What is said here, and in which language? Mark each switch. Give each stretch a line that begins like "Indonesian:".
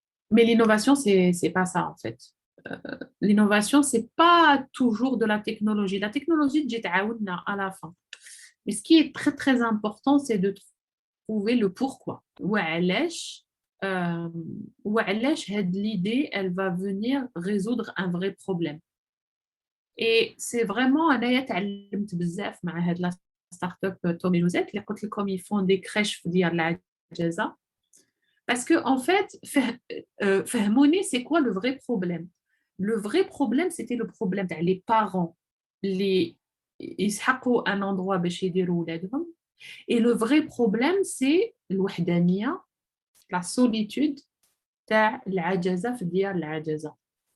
French: Mais l'innovation, c'est pas ça en fait. L'innovation, c'est pas toujours de la technologie. La technologie, j'ai à la fin. Mais ce qui est très très important, c'est de trouver le pourquoi.
Arabic: وعلاش
French: l'idée, elle va venir résoudre un vrai problème. Et c'est vraiment
Arabic: أنايا تعلمت بزاف مع هاد لا ستارت اب تومي جوزيت اللي قلت لكم
French: ils font des crèches
Arabic: ديال العجزة.
French: Parce que en fait,
Arabic: فهموني
French: c'est quoi le vrai problème. Le vrai problème, c'était le problème تاع les parents
Arabic: اللي يسحقوا
French: un endroit
Arabic: باش يديروا ولادهم.
French: Et le vrai problème, c'est الوحدانية, la solitude
Arabic: تاع العجزة في ديار العجزة.